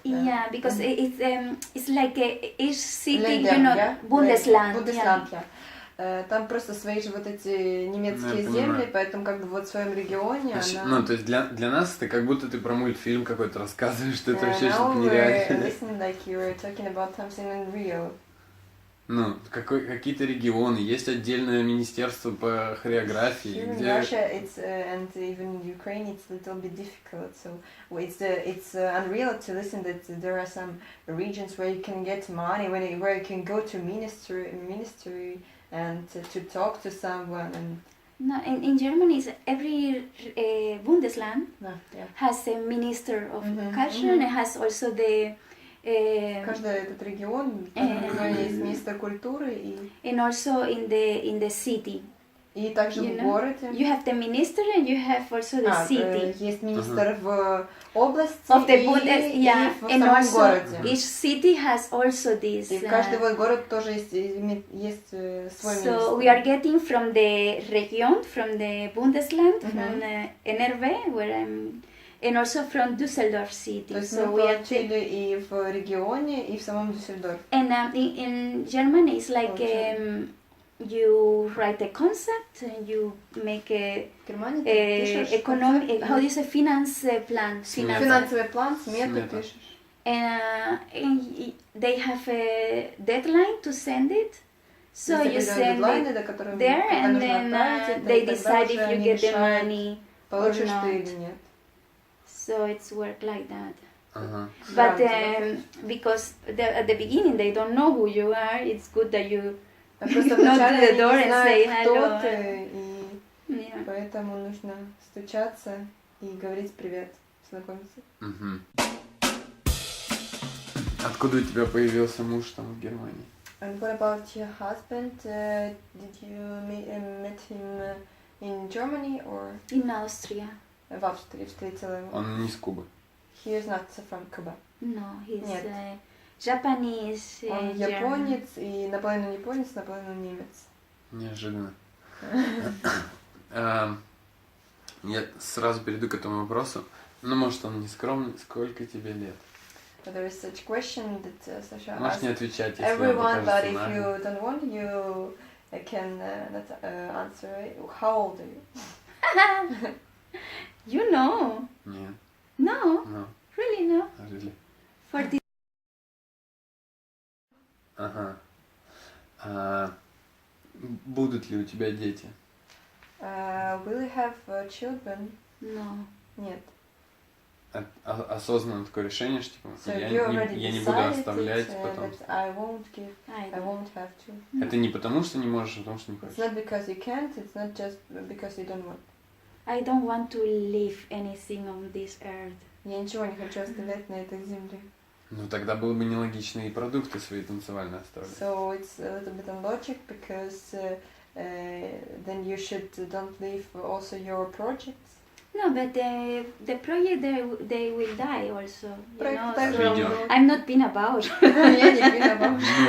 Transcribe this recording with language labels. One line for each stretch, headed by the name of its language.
English: Yeah, because it's like each city, you know, Bundesland. Yeah.
Russian: Там просто свои же вот эти немецкие земли, поэтому как бы вот в своем регионе она... Ну, то есть для нас это как будто ты про мультфильм какой-то рассказываешь, что это вообще что-то нереальное.
English: Listening like you were talking about something unreal.
Russian: Ну, какие-то регионы, есть отдельное министерство по хореографии.
English: Here in Russia, it's and even in Ukraine, it's a little bit difficult. So it's unreal to listen that there are some regions where you can get money, where you can go to ministry and to talk to someone. And No, in Germany, every Bundesland has a minister of culture, and it has also the.
Russian: Каждый этот регион, есть министр культуры
English: and also in the city.
Russian: И также в городе.
English: You have the minister and you have also the city.
Russian: Есть министр в области
English: of the
Russian: и в
English: and
Russian: самом
English: also
Russian: городе.
English: Each city has also this.
Russian: И каждый город тоже есть свой министр.
English: So we are getting from the region, from the Bundesland, from NRW, where I'm, and also from Düsseldorf city.
Russian: То есть
English: so
Russian: мы получили и в регионе, и в самом Дюссельдорфе.
English: And in Germany it's like you write a concept and you make a economic, how do you say, finance plan.
Russian: Финансовый план, смету пишешь.
English: And they have a deadline to send it. So you send it there and then they decide if you get the money or not. So it's work like that. But because at the beginning they don't know who you are, it's good that you
Russian: Просто вначале они не знают, кто ты, и поэтому нужно стучаться и говорить привет, знакомиться. Откуда у тебя появился муж там в Германии?
English: And what about your husband? Did you meet him in Germany or? In Austria.
Russian: В Австрии встретила его. Он не с Кубы.
English: He is not from Cuba. No, he's Japanese.
Russian: Он японец, и наполовину японец, наполовину немец. Неожиданно. Я сразу перейду к этому вопросу. Ну, может, он не скромный. Сколько тебе лет?
English: There is such question that Sasha
Russian: Можешь не отвечать, если
English: everyone, but if you don't want, you can not answer. How old are you? You know.
Russian: Нет.
English: No. No. Really, no. Really. 40.
Russian: Ага. Будут ли у тебя дети?
English: Will you have children? No.
Russian: Нет. Осознанно такое решение, что типа,
English: So
Russian: я не буду оставлять потом.
English: I won't have children.
Russian: Это не потому, что не можешь, а потому что не хочешь.
English: It's not because you can't, it's not just because you don't want. I don't want to leave anything on this earth.
Russian: Я ничего не хочу оставлять на этой земле. Ну тогда было бы нелогично и продукты свои танцевальные оставлять.
English: So it's a little bit unlogic because then you should don't leave also your projects. No, but the project they will die also. You know, so I'm not been about.
Russian: Я не
English: been about.